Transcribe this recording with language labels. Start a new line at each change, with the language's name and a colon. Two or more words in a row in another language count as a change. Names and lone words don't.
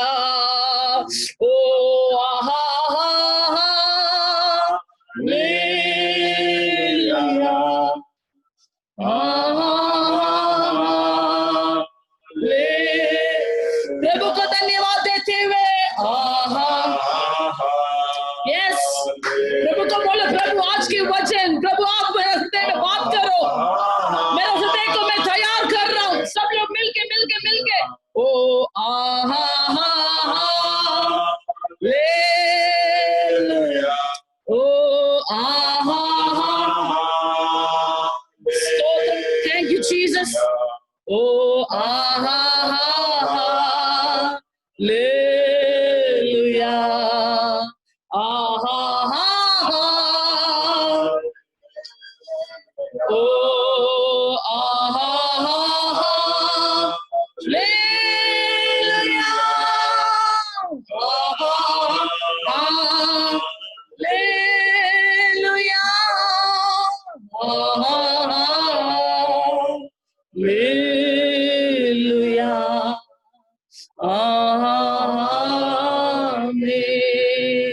Hindi: ओ आहा प्रभु को धन्यवाद देते हुए यस, प्रभु को बोलो, प्रभु आज की वचन, प्रभु आप मेरे हृदय में बात करो, मेरे हृदय को मैं तैयार कर रहा हूँ. सब लोग मिलके ओ आहा ओ आहा.
English: Thank you Jesus.
Hindi: ओ आहा हालेलुया. आहा ओ आहा हालेलुया. आहा हालेलुया. हालेलुया. आमीन.